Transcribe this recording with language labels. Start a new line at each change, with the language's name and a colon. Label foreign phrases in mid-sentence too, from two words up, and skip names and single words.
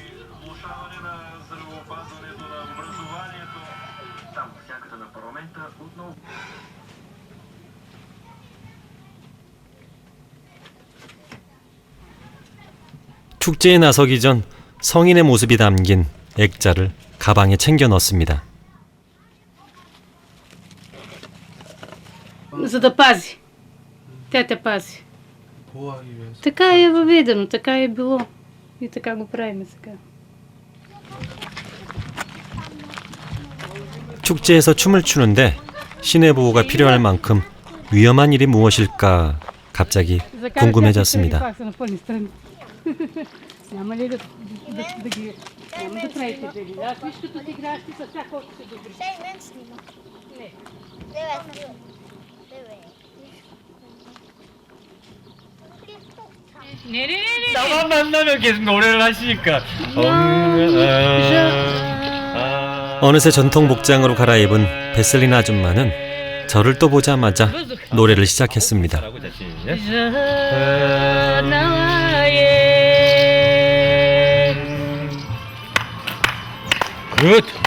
Korean: 축제에 나서기 전 성인의 모습이 담긴 액자를 가방에 챙겨 넣습니다.
Bulgarian: За да пази. Тя те пази.
Korean: 보호하기 위해서.
Bulgarian: Така е въведено, така е било. И така го правим сега.
Korean: 축제에서 춤을 추는데 신의 보호가 필요할 만큼 위험한 일이 무엇일까 갑자기 궁금해졌습니다.
Bulgarian: Няма ли да ги... Няма да правите бели. Аз виж като ти играеш ти с тях, колко се добри. Ще и мен снима. Не. Не.
Korean: 나만 만나면 계속 노래를 하시니까. 어느새 전통 복장으로 갈아입은 베셀리나 아줌마는 저를 또 보자마자 노래를 시작했습니다. 굿.